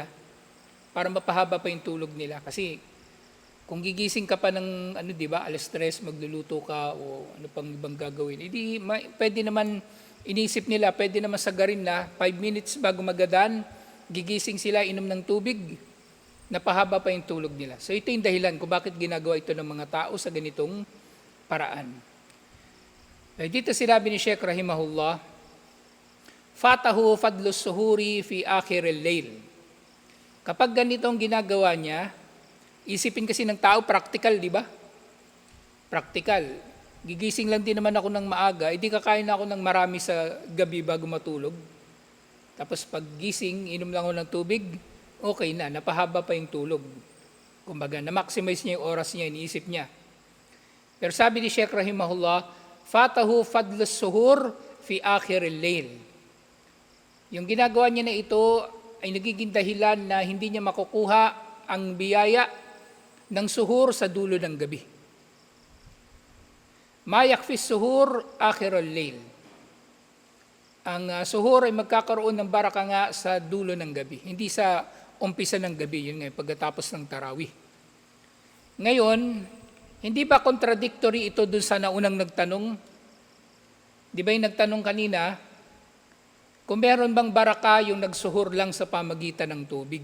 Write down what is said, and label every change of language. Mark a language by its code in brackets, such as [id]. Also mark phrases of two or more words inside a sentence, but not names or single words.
[tl] Para mapahaba pa yung tulog nila. Kasi kung gigising ka pa ng, 'di ba, alas 3, magluluto ka o ano pang ibang gagawin, pwede naman, inisip nila, pwede naman sagarin na 5 minutes bago mag-adhan, gigising sila, inom ng tubig, napahaba pa yung tulog nila. So ito yung dahilan kung bakit ginagawa ito ng mga tao sa ganitong paraan. Dito sinabi ni Sheikh rahimahullah, [ar] فاته فضل السحور في آخر الليل. [tl] Kapag ganitong ginagawa niya, isipin kasi ng tao, practical, di ba? Practical. Gigising lang din naman ako ng maaga, hindi kakain na ako ng marami sa gabi bago matulog. Tapos pag gising, inom lang ako ng tubig, okay na, napahaba pa yung tulog. Kumbaga, na-maximize niya yung oras niya, iniisip niya. Pero sabi ni Sheikh rahimahullah, [ar] فاته فضل السحور في آخر الليل. [tl] Yung ginagawa niya na ito ay nagiging dahilan na hindi niya makukuha ang biyaya ng suhur sa dulo ng gabi. [ar] ما يكفي السحور آخر الليل. [tl] Ang suhur ay magkakaroon ng baraka nga sa dulo ng gabi, hindi sa umpisa ng gabi, yun nga, pagkatapos ng tarawih. Ngayon, hindi ba contradictory ito dun sa naunang nagtanong? Di ba yung nagtanong kanina, kung meron bang baraka yung nagsuhur lang sa pamagitan ng tubig?